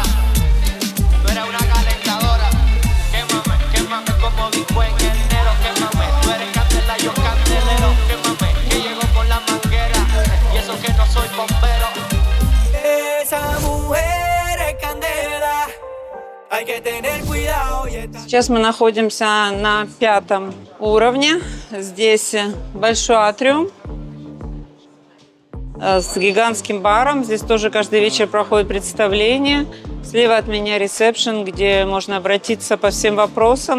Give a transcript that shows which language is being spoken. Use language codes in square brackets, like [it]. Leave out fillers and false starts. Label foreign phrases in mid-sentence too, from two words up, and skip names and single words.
[es] Tú eres una calentadora. Quémame, quémame como disco en enero. Quémame, tú eres candela, yo candelero. Quémame, que llego con la manguera. Y eso que no soy bombero. Esa mujer es candela. Hay que tener cuidado y estar... [ru] Сейчас мы находимся на 5-м уровне. Здесь большой атриум с гигантским баром. Здесь тоже каждый вечер проходит представление. Слева от меня ресепшн, где можно обратиться по всем вопросам.